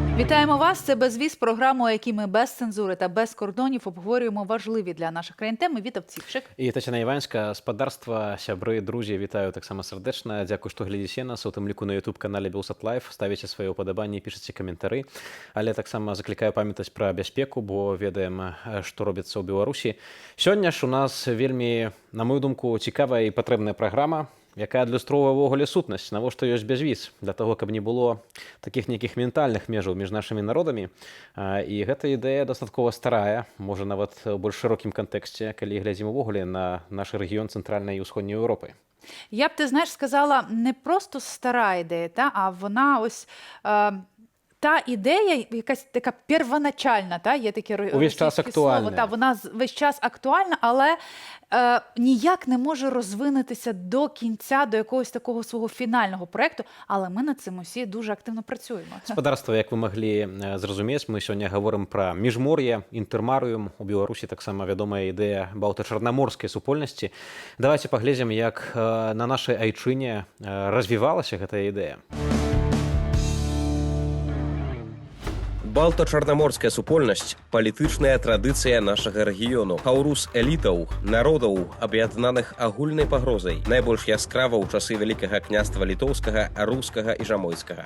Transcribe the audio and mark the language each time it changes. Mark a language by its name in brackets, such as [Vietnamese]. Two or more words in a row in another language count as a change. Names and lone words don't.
[Ukrainian] Вітаємо вас. Це «Безвіз», програма, у якій ми без цензури та без кордонів обговорюємо важливі для наших країн теми. Вітав Цівчик. І Тетяна Іванська, господарства, сябры, друзі, вітаю так само сердечна. Дякую, [Belarusian] што глядзіце нас, у тым ліку на YouTube-канале Белсат Лайф, ставіце свае ўпадабанні, пішыце каментары. Але таксама заклікаю памятаць пра бяспеку, бо ведаем, што робіцца ў Беларусі. Сёння ж у нас вельмі, на мою думку, цікавая і патрэбная праграма, якая адлюстроўвае ўвогуле сутнасць, навошта ёсць бязвіз, для таго, каб не было такіх нейкіх ментальных межаў між нашымі народамі. І гэта ідэя дастаткова старая, можа нават у больш шырокім кантэксце, калі глядзім увогуле на наш рэгіён цэнтральнай і ўсходняй Еўропы. [Ukrainian] Я б, ти знаєш, сказала, не просто стара ідея, а вона ось... Та ідея, якась така первоначальна, є таке російське слово, вона весь час актуальна, але ніяк не може розвинутися до кінця, до якогось такого свого фінального проєкту, але ми над цим усі дуже активно працюємо. Господарство, як ви могли зрозуміти, ми сьогодні говоримо про міжмор'я, інтермаріум. У Білорусі так само відома ідея Балто-Чорноморської супольності. Давайте поглядимо, як на нашій айчині розвивалася ця ідея. [Belarusian] Балто-чарнаморская супольнасць – палітычная традыцыя нашага рэгіёну. Каўрус элітаў, народаў, аб'яднаных агульнай пагрозай. Найбольш яскрава ў часы Вялікага княства літоўскага, рускага і жамойцкага.